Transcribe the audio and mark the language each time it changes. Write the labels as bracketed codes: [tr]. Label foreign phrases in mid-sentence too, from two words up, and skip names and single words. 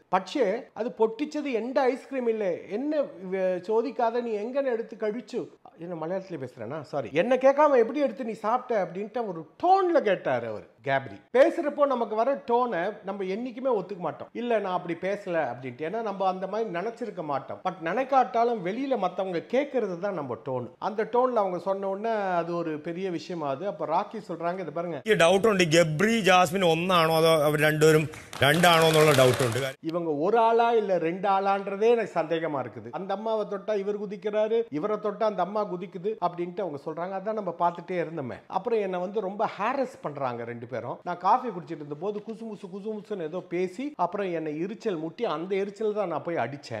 [ta] പക്ഷേ அது பொட்டிச்சது எந்த ஐஸ்கிரீம் இல்லை, என்ன சோதிக்காத நீ எங்கன்னு எடுத்து கழிச்சு, என்ன மலையாளத்தில் பேசுறேன்னா சாரி, என்ன கேட்காம எப்படி எடுத்து நீ சாப்பிட்ட அப்படின்ட்டு ஒரு டோன்ல கேட்டார் அவர். கேப்ரி பேசுறப்போ நமக்கு வர டோனை நம்ம என்னைக்குமே ஒத்துக்க மாட்டோம், இல்ல நான் அப்படி பேசல அப்படின்ட்டு, ஏன்னா நம்ம அந்த மாதிரி நினைச்சிருக்க மாட்டோம். பட் நினைக்காட்டாலும் வெளியில மற்றவங்க கேட்கறது தான் நம்ம டோன். அந்த டோன்ல அவங்க சொன்ன உடனே அது ஒரு பெரிய விஷயமாகுது. அப்ப ராக்கி சொல்றாங்க, இது பாருங்க, [ml] ഡൗട്ട് ഉണ്ട്, ഗബ്രി ജാസ്മിൻ ഒന്നാണോ അതോ അവർ രണ്ടുപേരും രണ്ടാണോ എന്നുള്ള ഡൗട്ട് ഉണ്ട്. [ta] இவங்க ஒரு ஆளா இல்ல 2 ஆளான்றதே எனக்கு சந்தேகமா இருக்குது. அந்த அம்மாவை தொட்டா இவர் குதிக்கிறாரு, இவரை தொட்டா அந்த அம்மா குதிக்குது அப்படின்ட்டு அவங்க சொல்றாங்க. அதான் நம்ம பார்த்துட்டே இருந்தோமே. அப்புறம் என்ன வந்து ரொம்ப ஹாரஸ் பண்றாங்க 2 பேரும். நான் காஃபி குடிச்சிட்டு இருந்த போது குசுமுசுன்னு ஏதோ பேசி அப்புறம் என்னை எரிச்சல் முட்டி, அந்த எரிச்சல் தான் நான் போய் அடிச்சேன்.